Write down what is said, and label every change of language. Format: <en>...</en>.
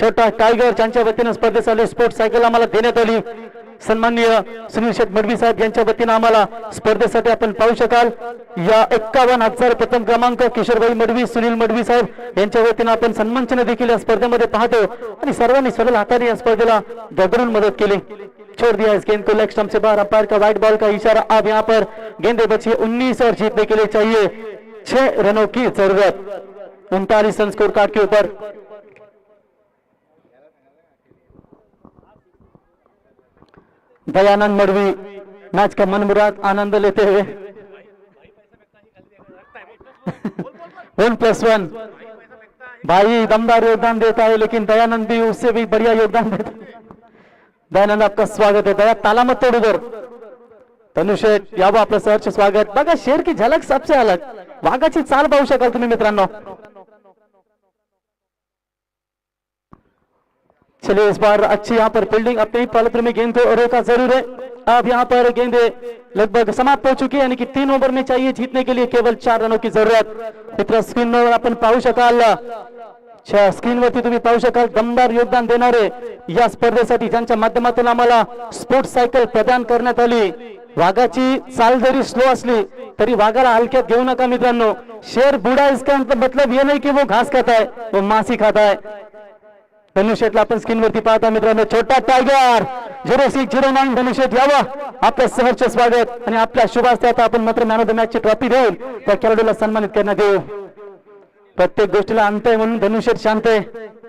<mr>छोटा टायगर ज्यांच्या वतीने स्पर्धेसाठी स्पोर्ट्स सायकल आम्हाला देण्यात आली। सन्माननीय सुनील शेठ मडवी साहेब यांच्या वतीने आम्हाला स्पर्धेसाठी आपण पाहू शकाल या 51,000 प्रथम क्रमांक किशोरभाई मडवी सुनील मडवी साहेब यांच्या वतीने आपण सन्मानचिन्ह देखील या स्पर्धेमध्ये पाहतो आणि सर्वांनी सरळ हाताने या स्पर्धेला दगडून मदत केली।</mr> <hi>छोड़ दिया इस गेंद को लेग स्टंप से बाहर, अंपायर का वाइड बॉल का इशारा। अब यहाँ पर गेंदे बची 19 और जीतने के लिए चाहिए 6 रनों की जरूरत। 39 रन स्कोर कार्ड के ऊपर। दयानंद मडवी मैच का मनमुराद आनंद लेते हुए 1+1 भाई दमदार योगदान देता है लेकिन दयानंद भी उससे भी बढ़िया योगदान देता है। दयानंद आपका स्वागत है। दया ताला मत तोड़ उधर।</hi> <mr>धनुष्येट यावं आपलं सहर्ष स्वागत। बघा</mr> <hi>शेर की झलक सबसे अलग,</hi> <mr>वाघाची चाल पाहू शकाल तुम्ही मित्रांनो।</mr> <hi>चलिए इस बार अच्छी यहाँ पर फील्डिंग, अपने ही पालत्र में गेंद को रोका जरूर है। अब यहाँ पर गेंदे लगभग समाप्त हो चुकी है यानी कि 3 ओव्हर में चाहिए जीतने के लिए केवल 4 रनों की जरूरत।</hi> <mr>मित्र स्क्रीनवर आपण पाहू शकाल, स्क्रीनवरती तुम्ही पाहू शकाल दमदार योगदान देणारे या स्पर्धेसाठी ज्यांच्या माध्यमातून आम्हाला स्पोर्ट्स सायकल प्रदान करण्यात आली। वाघाची चाल जरी स्लो असली तरी वाघाला हलक्यात घेऊ नका मित्रांनो।</mr> <hi>शेर बूढ़ा इसका मतलब ये नहीं कि वो घास खाता है, वो मांस ही खाता है।</hi> <mr>धनुष्येटला आपण स्क्रीनवरती पाहता मित्रांनो। छोटा टायगर 0609 धनुष्येट यावं आपलं सहर्ष स्वागत आणि आपल्या शुभ हस्ते आपण मात्र मॅन ऑफ द मॅच ची ट्रॉफी देऊन त्या खेळाडूला सन्मानित करण्यात येऊ। प्रत्येक गोष्टीला अंत आहे म्हणून धनुष्येट शांत आहे।</mr>